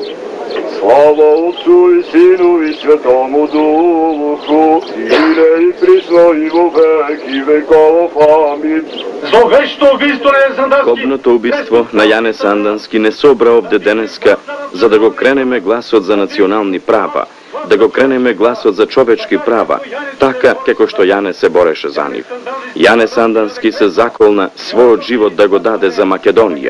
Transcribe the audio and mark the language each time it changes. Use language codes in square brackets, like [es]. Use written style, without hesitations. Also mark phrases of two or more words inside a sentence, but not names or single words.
[cu] Слава Отцу и Сину и Святому Духу, и ныне и присно и во веки веков. [mk] Амин. Кобното убиство на Јане Сандански не собра овде денеска за да го кренеме гласот за национални права, да го кренеме гласот за човечки права, така како што Јане се бореше за нив. Јане Сандански се заколна својот живот да го даде за Македонија.